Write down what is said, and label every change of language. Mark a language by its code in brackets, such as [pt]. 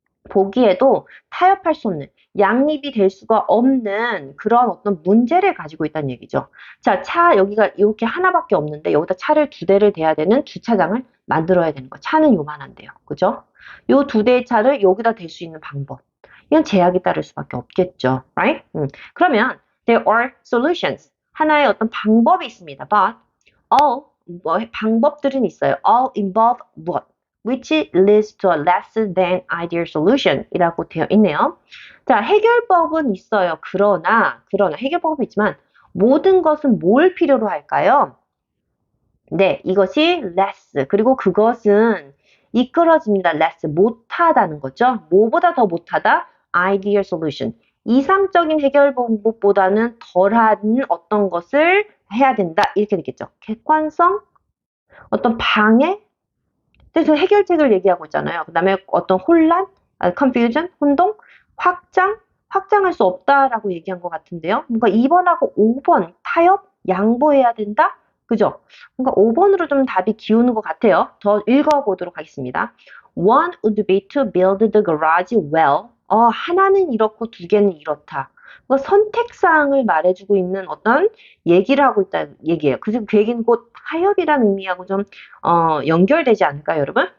[ko] 보기에도 타협할 수 없는, 양립이 될 수가 없는 그런 어떤 문제를 가지고 있다는 얘기죠. 자, 여기가 이렇게 하나밖에 없는데 여기다 차를 두 대를 대야 되는 주차장을 만들어야 되는 거. 차는 요만한데요. 그죠? 요 두 대의 차를 여기다 댈 수 있는 방법. 이건 제약이 따를 수밖에 없겠죠. [en] Right? 그러면 there are solutions. [ko] 하나의 어떤 방법이 있습니다. But all 방법들은 있어요. [en] All involve what? Which leads to a less than ideal solution 이라고 되어 있네요. [ko] 자, 해결법은 있어요. 그러나 해결법은 있지만 모든 것은 뭘 필요로 할까요? 네, 이것이 less 그리고 그것은 이끌어집니다. less 못하다는 거죠. 뭐보다 더 못하다? ideal solution. 이상적인 해결 방법보다는 덜한 어떤 것을 해야 된다. 이렇게 되겠죠. 객관성, 어떤 방해, 그래서 해결책을 얘기하고 있잖아요. 그 다음에 어떤 혼란, confusion, 혼동, 확장할 수 없다라고 얘기한 것 같은데요. 뭔가 2번하고 5번, 타협, 양보해야 된다? 그죠? 뭔가 5번으로 좀 답이 기우는 것 같아요. 더 읽어보도록 하겠습니다. [en] One would be to build the garage well. [ko] 하나는 이렇고 두 개는 이렇다. 선택사항을 말해주고 있는 어떤 얘기를 하고 있다는 얘기예요. 그래서 그 얘기는 곧 타협이라는 의미하고 좀 연결되지 않을까요, 여러분?